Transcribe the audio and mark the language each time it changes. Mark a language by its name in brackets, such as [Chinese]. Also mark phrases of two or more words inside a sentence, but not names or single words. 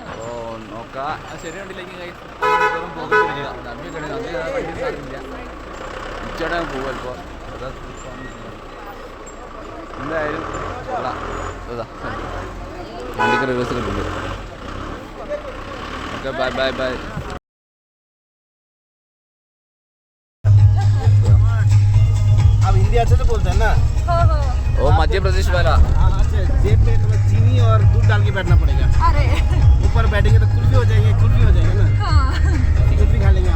[Malayalam] അപ്പോൾ നോക്കാം. ചെറിയ വണ്ടിയിലേക്ക് പോകത്തില്ല. വണ്ടി ഉണ്ടാവില്ല. ഉച്ചയോടെ പോകും ഇപ്പോൾ. എന്തായാലും വണ്ടിക്ക് റിവേഴ്സ് കിട്ടുന്നുണ്ട്. ഓക്കെ, ബൈ. [Hindi] हिंदी अच्छे से बोलते हैं ना? वो मध्य प्रदेश वाला। जेब में तुम्हें चीनी और दूध डाल के बैठना पड़ेगा। अरे ऊपर बैठेंगे तो कुल्फी हो जाएगी ना? हाँ। कुल्फी खा लेंगे हम।